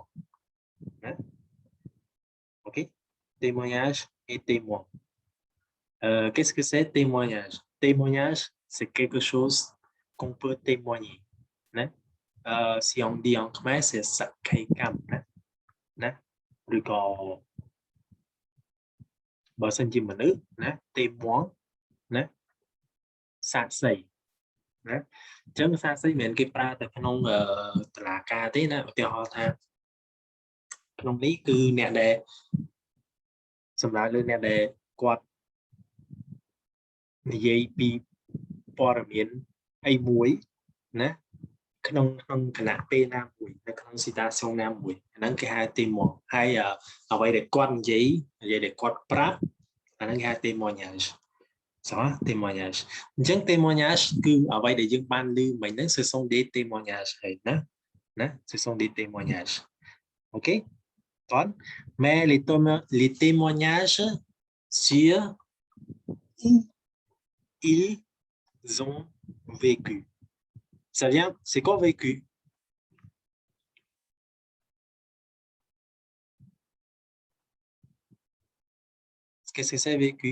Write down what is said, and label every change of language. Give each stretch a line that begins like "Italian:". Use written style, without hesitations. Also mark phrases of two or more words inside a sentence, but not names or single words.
French: Hein? OK? Témoignage et témoin. Qu'est-ce que c'est témoignage? Témoignage, c'est quelque chose qu'on peut témoigner. Hein? Si on dit en khmer, c'est sakhaikam. Hein?
Vietnamese: Rồi còn
Khmer: បើសិនជាមនុស្សណា témoin ណាសាក្សីណាអញ្ចឹងសាក្សីមិនមែនគេប្រើតែក្នុងតុលាការទេណាឧទាហរណ៍ថាក្នុងនេះគឺអ្នកដែលសម្រាប់លើអ្នកដែលគាត់ និយាយពីព័ត៌មានអីមួយណាក្នុងគណៈពេលណាមួយនៅក្នុង citation ណាមួយហ្នឹងគេហៅ témoin ហើយអ្វីដែលគាត់និយាយដែលគាត់ប្រាប់អាហ្នឹងគេហៅ témoignage សោះ témoignage អញ្ចឹង témoignage គឺអ្វីដែលយើងបានឮមិញហ្នឹង
French: ce sont des témoignages
Khmer: ហើយណា
French: ce sont des témoignages. OK? Bon. Mais les témoignages sur où ils ont vécu. Ça vient, c'est quoi vécu? Qu'est-ce que c'est vécu?